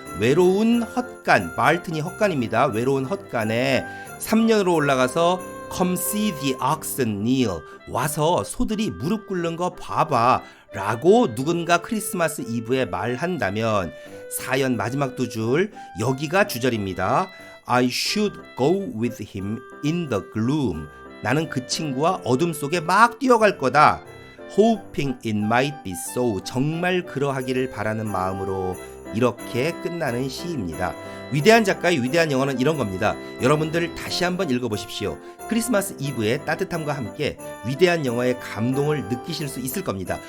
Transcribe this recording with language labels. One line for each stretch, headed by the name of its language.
Korean: 외로운 헛간, 말튼이 헛간입니다. 외로운 헛간에 3년으로 올라가서
English: Come see the oxen kneel,
Korean: 와서 소들이 무릎 꿇는 거 봐봐. 라고 누군가 크리스마스 이브에 말한다면 사연 마지막 두 줄, 여기가 주절입니다.
English: I should go with him in the gloom.
Korean: 나는 그 친구와 어둠 속에 막 뛰어갈 거다.
English: Hoping it might be so.
Korean: 정말 그러하기를 바라는 마음으로. 이렇게 끝나는 시입니다. 위대한 작가의 위대한 영어는 이런 겁니다. 여러분들 다시 한번 읽어보십시오. 크리스마스 이브의 따뜻함과 함께 위대한 영어의 감동을 느끼실 수 있을 겁니다.